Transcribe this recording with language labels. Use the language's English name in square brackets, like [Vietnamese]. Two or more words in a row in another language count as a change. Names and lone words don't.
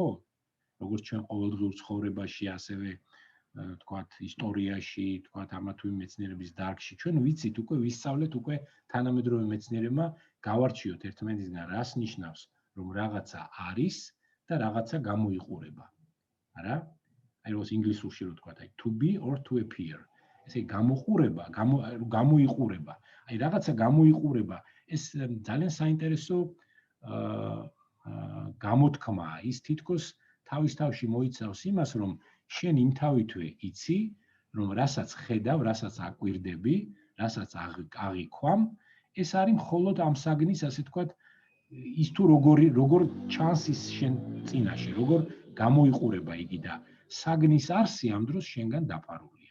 [Georgian] როგორც ჩვენ ყოველდღიურ ცხოვრებაში, ასევე თქვათ ისტორიაში, თქვათ ამა თუ იმ მეცნიერების დარგში, ჩვენ ვიცით უკვე ვისწავლეთ უკვე თანამედროვე მეცნიერებმა გავარჩიოთ ერთმანეთისგან რას ნიშნავს, რომ რაღაცა არის და რაღაცა გამოიყურება. არა? აი როგორც ინგლისურში რო თქვათ, აი [English] to be or to appear. [Georgian] ესე გამოყურება, გამოიყურება. აი რაღაცა გამოიყურება, ეს ძალიან საინტერესო გამოთქმაა. ის თითქოს თავის თავში მოიცავს იმას, რომ შენ იმ თავითვე იცი, რომ რასაც ხედავ, რასაც აკვირდები, რასაც აღიქვამ, ეს არის მხოლოდ ამ საგნის, ასე ვთქვათ, ის თუ როგორ ჩანს ის შენ წინაშე, როგორ გამოიყურება იგი და საგნის არსი ამ დროს შენგან დაფარულია.